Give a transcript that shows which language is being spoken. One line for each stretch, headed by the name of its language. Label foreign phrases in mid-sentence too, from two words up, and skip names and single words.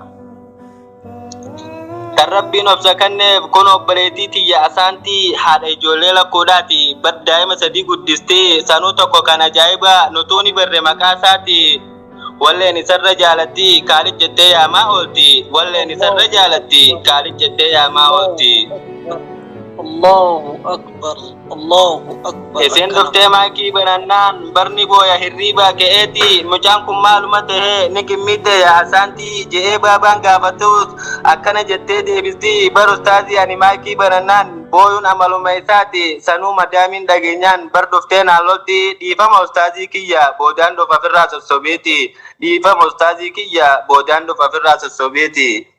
Oromo: Kan rabbiin obsa kanneef kun obboleettii tiyya asaantii haadha ijoollee lakkoodhaati bar daa'ima sadii guddistee sanuu tokko kan ajaa'iba nutuuni barre maqaa isaati walleen isarra jaalatti kaalid jettee yaamaa oolti walleen isarra jaalatti kaalid jettee yaamaa oolti.
Arabic: الله أكبر، الله أكبر.
Oromo: Isin dhuftee maakii banannaan barni booya hirriibaa ka'eeti mucaan kun maaluma tahee ni gimmite asaantii je'ee baabaan gaafatus akkana jettee deebistii bar ustaazii ani maakii banannaan booyuun amaluma isaati sanuu madaamiin dhageenyaan bar dhuftee naallolti dhiifama ustaazii kiyya boodaan dhufa ofirraa sossobeeti dhiifama ustaazii kiyya boodaan dhufa ofirraa sossobeeti.